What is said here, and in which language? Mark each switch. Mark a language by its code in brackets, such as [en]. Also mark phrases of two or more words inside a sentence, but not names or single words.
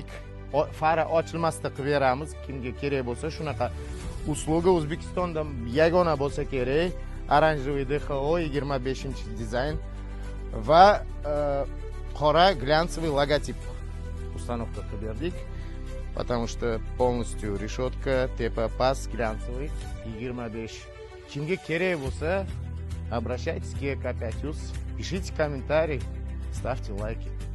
[uz] Fara ochilmasda qilib beramiz. Kimga kerak bo'lsa shunaqa usluga O'zbekistonda yagona bo'lsa kerak. Oranjoviy DHO 25-dizayn va qora [ru] глянцевый logotip установка [uz] qilib berdik. [ru] Потому что полностью решетка, тепа паз глянцевый 25. [uz] Kimga kerak bo'lsa, [ru] обращайтесь к K5, пишите комментарии, ставьте лайки.